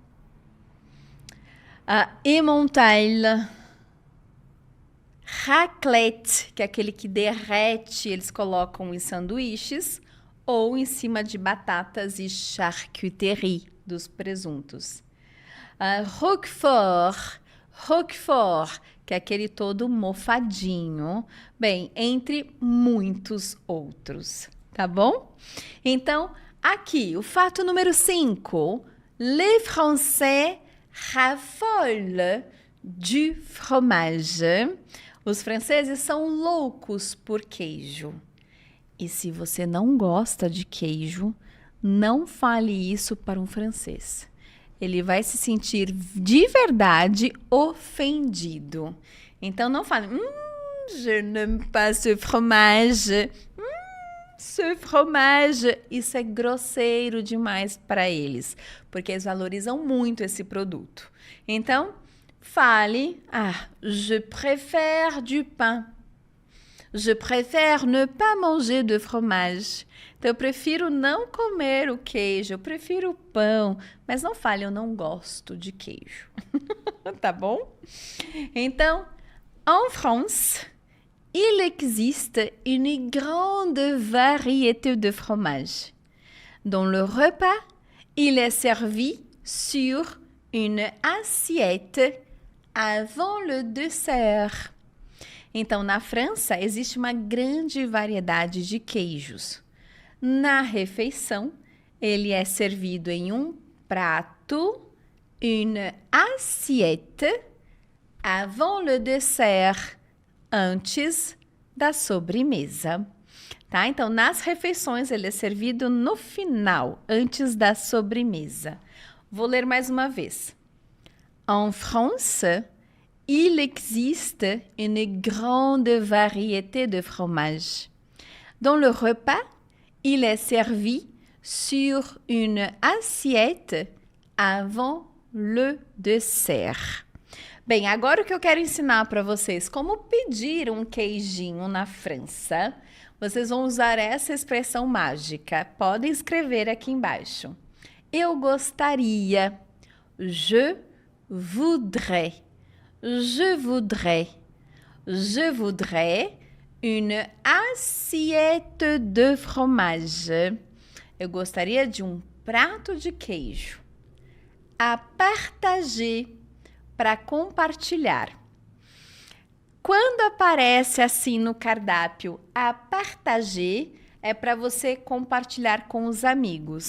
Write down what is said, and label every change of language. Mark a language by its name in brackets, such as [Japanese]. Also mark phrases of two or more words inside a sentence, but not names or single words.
[Portuguese] Emmental, raclette, que é aquele que derrete, eles colocam em sanduíches ou em cima de batatas e charcuterie dos presuntos. Roquefort, que é aquele todo mofadinho, bem, entre muitos outros, tá bom? Então, aqui, o fato número 5, [French] les Français raffolent du fromage. [Portuguese] Os franceses são loucos por queijo. E se você não gosta de queijo, não fale isso para um francês. Ele vai se sentir de verdade ofendido. Então não fale, [French] je n'aime pas ce fromage. Ce fromage. [Portuguese] Isso é grosseiro demais para eles, porque eles valorizam muito esse produto. Então, fale, [French] je préfère du pain. Je préfère ne pas manger de fromage. [Portuguese] Então, eu prefiro não comer o queijo, eu prefiro o pão, mas não fale, eu não gosto de queijo. Tá bom? Então, [French] en France, il existe une grande variété de fromages. Dans le repas, il est servi sur une assiette avant le dessert. [Portuguese] Então, na França, existe uma grande variedade de queijos. Na refeição, ele é servido em um prato, [French] une assiette, avant le dessert, [Portuguese] antes da sobremesa. Tá? Então, nas refeições, ele é servido no final, antes da sobremesa. Vou ler mais uma vez. [French] En France, il existe une grande variété de fromages. Dans le repas, il est servi sur une assiette avant le dessert. [Portuguese] Bem, agora o que eu quero ensinar para vocês como pedir um queijinho na França. Vocês vão usar essa expressão mágica. Podem escrever aqui embaixo. Eu gostaria. [French] Je voudrais. Je voudrais. Je voudrais une assiette de fromage. [Portuguese] Eu gostaria de um prato de queijo. [French] À partager, [Portuguese] para compartilhar. Quando aparece assim no cardápio, [French] à partager, [Portuguese] é para você compartilhar com os amigos.